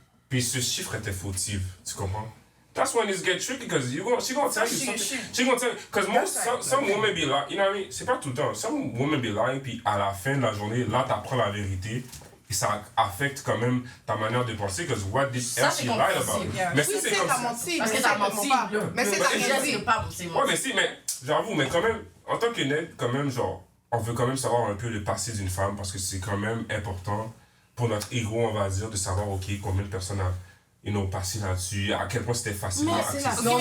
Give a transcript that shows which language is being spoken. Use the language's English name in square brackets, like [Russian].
[French] Puis ce chiffre était fautif, tu comprends? [English] That's when it's get tricky, because she gonna tell you something. She gonna tell you, because some women be lying, you know what I mean? [French] C'est pas tout le temps. [English] Some women be lying, [French] puis à la fin de la journée, là, t'apprends la vérité. Et ça affecte quand même ta manière de penser, [English] because what did she lie about? [French] Mais si c'est comme ça. Parce que t'as menti. Mais c'est ta menti. Ouais, mais j'avoue, mais quand même, en tant que nègre, quand même, genre, on veut quand même savoir un peu le passé d'une femme, parce que c'est quand même important pour notre ego, on va dire, de savoir, ok, combien de personnes a passé là-dessus, à quel point c'était facilement accessible.